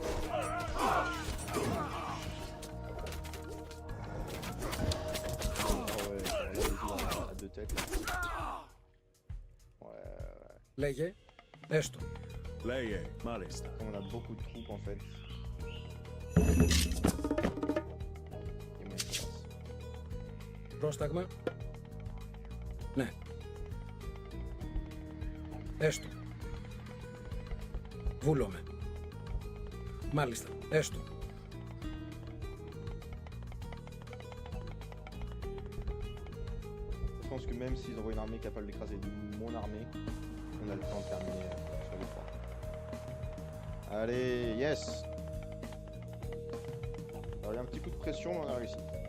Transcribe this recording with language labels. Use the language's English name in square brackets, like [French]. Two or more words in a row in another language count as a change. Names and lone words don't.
[French] Oh ouais, là, il est à deux têtes là. Ouais. [Greek] Λέγε. Έστω. Λέγε. Μάλιστα. [French] On a beaucoup de troupes en fait. Et moi, je passe. [Greek] Πρόσταγμα. Ναι. Έστω. Βούλωμε. Μάλιστα. Έστω. [French] Je pense que même s'ils envoient une armée capable d'écraser mon armée, on a le temps de terminer sur les 3. Allez, yes. Alors, il y a un petit coup de pression, mais on a réussi.